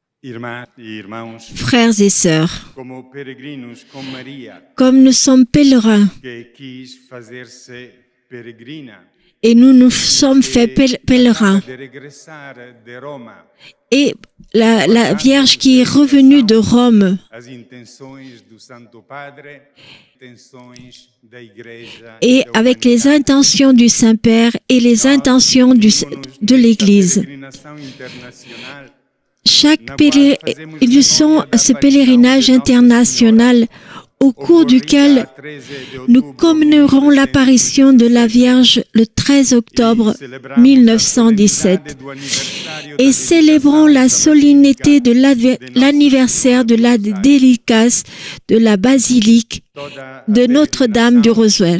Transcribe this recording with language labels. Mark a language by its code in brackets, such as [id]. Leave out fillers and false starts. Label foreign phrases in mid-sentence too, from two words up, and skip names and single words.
[fr] Frères et sœurs, [pt] como peregrinos com Maria, [fr] comme nous sommes pèlerins [pt] que quis fazer-se peregrina, [fr] et nous nous sommes faits pèlerins, [pt] de regressar de Roma, [fr] et la Vierge qui est revenue de Rome, [pt] as intenções do Santo Padre, intenções da Igreja, [fr] et avec les intentions du Saint-Père et les intentions de l'Église. [pt] peregrinação internacional, [fr] Ils sont ce pèlerinage international au cours duquel nous commémorons l'apparition de la Vierge le 13 octobre 1917 et célébrons la solennité de l'anniversaire de la dédicace de la basilique de Notre-Dame du Roswell.